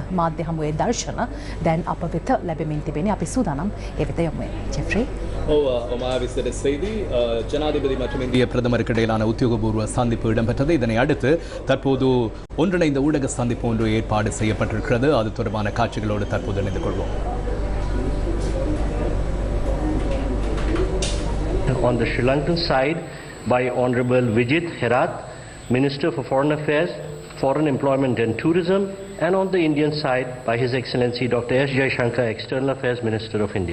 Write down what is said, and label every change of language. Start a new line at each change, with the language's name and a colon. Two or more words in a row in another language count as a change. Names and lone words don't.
Sinhala: මාධ්‍ය හමුවේ දර්ශන දැන් අප වෙත ලැබෙමින් තිබෙන්නේ. අපි සූදානම් ඒ වෙත යමු. ජෙෆ්රි
Tamil: விசிட செய்தி ஜனாதிபதி மற்றும் இந்திய பிரதமருக்கு இடையிலான உத்தியோகபூர்வ சந்திப்பு இடம்பெற்றது. இதனை அடுத்து தற்போது ஒன்றிணைந்த ஊடக சந்திப்பு ஒன்று ஏற்பாடு செய்யப்பட்டிருக்கிறது. அது தொடர்பான காட்சிகளோடு தற்போது இணைந்து கொள்வோம்.
English: On the Sri Lankan side by Honorable Vijit Herath, Minister for Foreign Affairs, Foreign Employment and Tourism, and on the Indian side by His Excellency Dr. S. Jaishankar, External Affairs Minister of India.